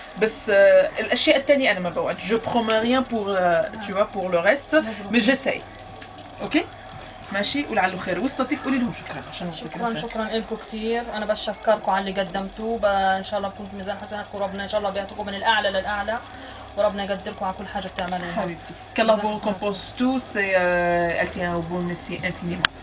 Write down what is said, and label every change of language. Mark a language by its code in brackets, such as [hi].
[ar] بس الاشياء الثانيه انا ما بوعد. [fr] Je promets rien pour le reste, mais j'essaye. [ar] اوكي؟ ماشي ولعله خير. وصلتك قولي لهم شكرا عشان شكرا لكم كثير. انا بشكركم على اللي قدمتوه، ان شاء الله بكون في ميزان حسناتكم، وربنا ان شاء الله بيعطيكم من الاعلى للاعلى، وربنا يقدركم على كل حاجه بتعملوها حبيبتي. [fr] qu'Allah vous récompense tous et elle tient à vous merci infiniment.